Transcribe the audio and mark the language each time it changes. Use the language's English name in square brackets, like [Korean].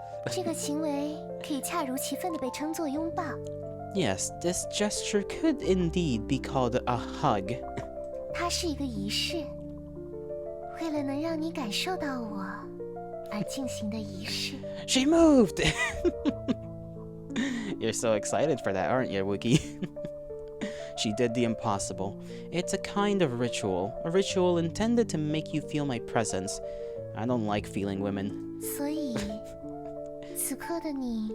[Chinese] 这个行为可以恰如其分地被称作拥抱。 [English] Yes, this gesture could indeed be called a hug. [Chinese] 它是一个仪式，为了能让你感受到我而进行的仪式。 [English] She moved! You're so excited for that, aren't you, Wiki? She did the impossible. It's a kind of ritual. A ritual intended to make you feel my presence. I don't like feeling women. [Chinese] 所以，此刻的你